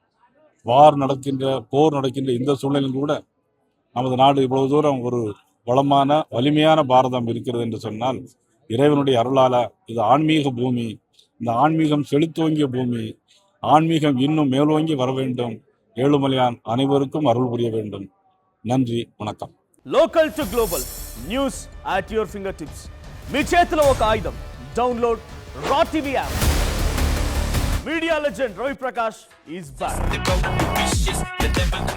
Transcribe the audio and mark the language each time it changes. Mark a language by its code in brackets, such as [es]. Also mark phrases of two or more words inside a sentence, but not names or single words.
[ta] போர் நடக்கின்ற இந்த சூழ்நிலையும் கூட நமது நாடு இவ்வளவு தூரம் ஒரு வளமான வலிமையான பாரதம் இருக்கிறது என்று சொன்னால் இறைவனுடைய அருளால. இது ஆன்மீக பூமி. இந்த ஆன்மீகம் செழித்தோங்கிய பூமி. ஆன்மீகம் இன்னும் மேலோங்கி வர வேண்டும். ஏழுமலையான் அனைவருக்கும் அருள் புரிய வேண்டும். நன்றி, வணக்கம். [en] local to global news at your fingertips. [te] మీ చేతిలో ఒక ఆయుధం. [en] download Raw TV app. media legend Ravi Prakash is back.